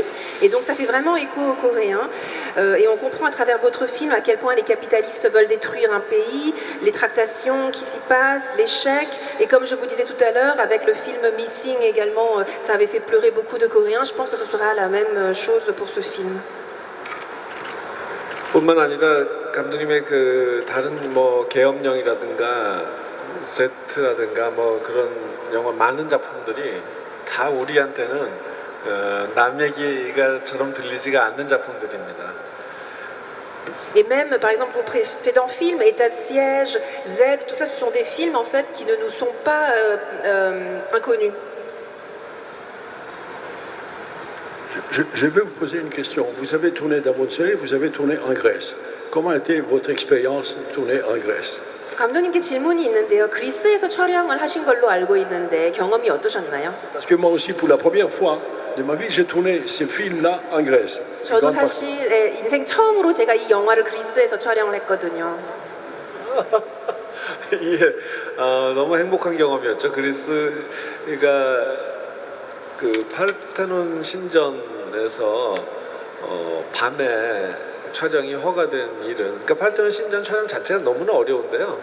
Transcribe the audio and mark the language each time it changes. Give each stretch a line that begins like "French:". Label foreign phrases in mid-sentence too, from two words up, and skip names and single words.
French: Et donc ça fait vraiment écho aux Coréens. Et on comprend à travers votre film à quel point les capitalistes veulent détruire un pays, les tractations qui s'y passent, l'échec. Et comme je vous disais tout à l'heure, avec le film Missing également, ça avait fait pleurer beaucoup de Coréens. Je pense que ce sera la même chose pour ce film.
Korean: 뿐만 아니라 감독님의 다른 계엄령이라든가 Z라든가 그런 영화 많은 작품들이 다 우리한테는 남 얘기가처럼 들리지가 않는 작품들입니다.
French: Et même, par exemple, vos précédents films, État de siège, Z, tout ça, ce sont des films en fait qui ne nous sont pas inconnus. Je vais vous poser une question. Vous avez tourné dans votre série, vous avez tourné en Grèce. comment était votre expérience de tourner en Grèce?
Korean: 감독님께 질문이 있는데요. 그리스에서 촬영을 하신 걸로 알고 있는데 경험이 어떠셨나요?
French: Parce que moi aussi, pour la première fois de ma vie, j'ai tourné ces films-là en Grèce. Une
Korean: 저도
French: grande partie.
Korean: 사실 인생 처음으로 제가 이 영화를 그리스에서 촬영을 했거든요. 예, 너무 행복한 경험이었죠. 그리스가 그 파르테논 신전에서 밤에 촬영이 허가된 일은, 그러니까 파르테논 신전 촬영 자체가 너무나 어려운데요.